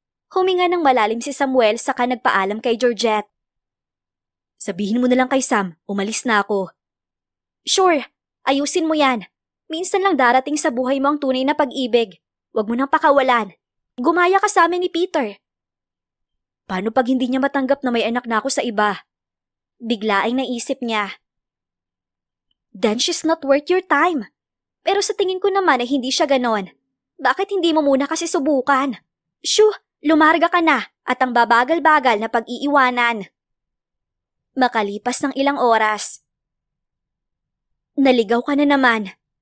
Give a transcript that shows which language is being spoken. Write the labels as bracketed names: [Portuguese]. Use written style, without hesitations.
[Filipino] Huminga ng malalim si Samuel saka nagpaalam kay Georgette. Sabihin mo na lang kay Sam, umalis na ako. Sure, ayusin mo yan. Minsan lang darating sa buhay mo ang tunay na pag-ibig. Huwag mo nang pakawalan. Gumaya ka sa amin ni Peter. Paano pag hindi niya matanggap na may anak na ako sa iba? Bigla ay naisip niya. [English] Then she's not worth your time. [Filipino] Pero sa tingin ko naman ay hindi siya ganon. Bakit hindi mo muna kasi subukan? Shoo, lumarga ka na at ang babagal-bagal na pag-iiwanan. Makalipas ng ilang oras. Naligaw ka na naman.